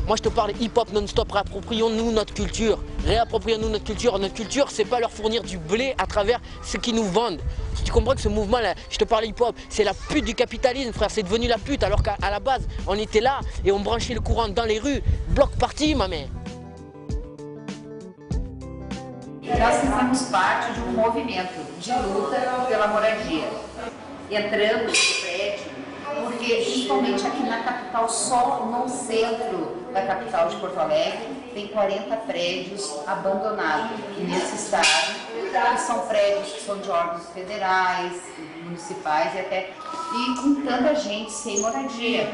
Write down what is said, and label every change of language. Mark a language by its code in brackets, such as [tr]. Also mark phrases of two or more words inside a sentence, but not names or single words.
[fr] Moi je te parle hip-hop non-stop, réapproprions-nous notre culture. Réapproprions-nous notre culture. Notre culture, c'est pas leur fournir du blé à travers ce qu'ils nous vendent. Tu comprends que ce mouvement-là, je te parle hip-hop, c'est la pute du capitalisme, frère. C'est devenu la pute, alors qu'à la base, on était là et on branchait le courant dans les rues. [en] Bloc party, [fr] ma mère. [pt] Nós fazemos parte de movimento de luta pela moradia. Entrando no prédio, porque principalmente aqui na capital, só no centro da capital de Porto Alegre, tem 40 prédios abandonados nesse estado, que são prédios que são de órgãos federais, municipais e com tanta gente sem moradia.